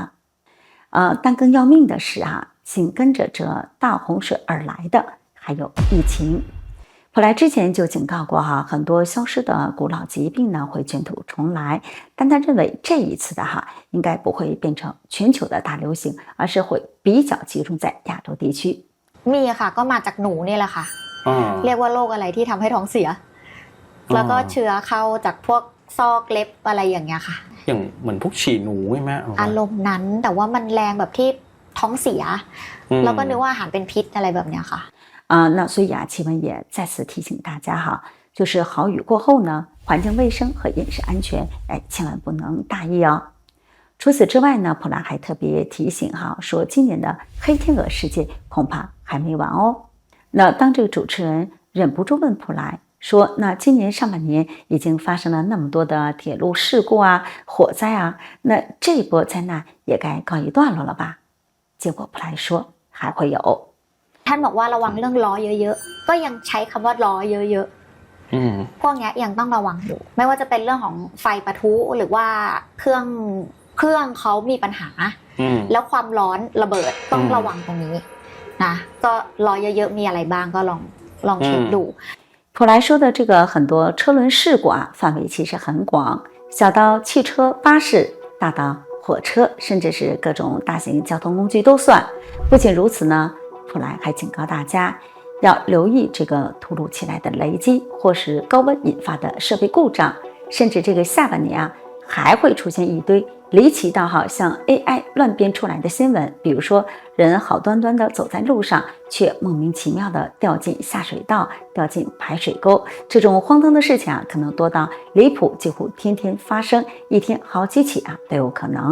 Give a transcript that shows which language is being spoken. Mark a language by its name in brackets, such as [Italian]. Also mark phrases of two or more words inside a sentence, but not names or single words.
[Chinese] 但更要命的是紧跟着这大洪水而来的还有疫情。普莱之前就警告过很多消失的古老疾病呢会卷土重来，但他认为这一次的应该不会变成全球的大流行，而是会比较集中在亚洲地区。 [Thai] มีค่ะก็มาจากหนูนี่แหละค่ะเรียกว่าโรคอะไรที่ทำให้ท้องเสียแล้วก็เชื้อเข้าจากพวกซอกเล็บอะไรอย่างเงี้ยค่ะ อย่างเหมือนพวกฉี่หนูใช่ไหม อารมณ์นั้นแต่ว่ามันแรงแบบที่ท้องเสียแล้วก็นึกว่าอาหารเป็นพิษอะไรแบบเนี้ยค่ะ [Chinese] 那所以奇闻也再次提醒大家就是好雨过后呢，环境卫生和饮食安全千万不能大意除此之外呢，普兰还特别提醒说今年的黑天鹅事件恐怕还没完哦。那当这个主持人忍不住问普莱说，那今年上半年已经发生了那么多的铁路事故火灾那这一波灾难也该告一段落了吧？结果普莱说还会有。 [Thai] ท่านบอกว่าระวังเรื่องล้อเยอะๆก็ยังใช้คำว่าล้อเยอะๆพวกนี้ยังต้องระวังอยู่ไม่ว่าจะเป็นเรื่องของไฟปะทุหรือว่าเครื่องเขามีปัญหาแล้วความร้อนระเบิดต้องระวังตรงนี้นะก็ล้อเยอะๆมีอะไรบ้างก็ลองเช็คดู [Chinese] 普莱说的这个很多车轮事故范围其实很广，小到汽车、巴士，大到火车，甚至是各种大型交通工具都算。不仅如此呢，普莱还警告大家要留意这个突如其来的雷击，或是高温引发的设备故障，甚至这个下半年还会出现一堆离奇到像 AI 乱编出来的新闻，比如说人好端端的走在路上，却莫名其妙的掉进下水道、掉进排水沟，这种荒唐的事情可能多到离谱，几乎天天发生，一天好几起都有可能。